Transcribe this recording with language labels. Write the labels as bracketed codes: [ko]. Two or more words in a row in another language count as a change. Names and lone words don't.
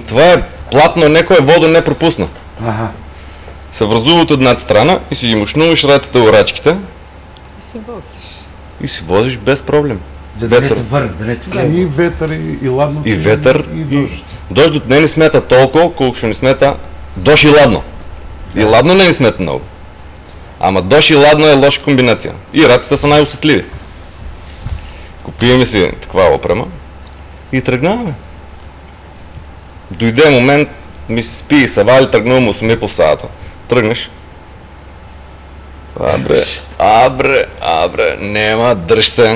[bg] Това е платно, некоя вода не пропусна. Ага. Се връзува от едната страна и си ги мушнуваш ръцете в рачките. И се возиш. И си возиш без проблем. За да не те върне, да не те влезе. И ветър, и ладно. И ветър, и дожд. Дождът не ни смета толкова, колко ще ни смета дощ и ладно. И ладно не ни смета много. Ама дощ и ладно е лоша комбинация. И раците са най-усетливи. Купиме си такава опрема и тръгнаваме. Дойде момент, ми се спи и се вали, тръгнуваме 8 по сата. Тръгнеш. Абре, нема, дръж се.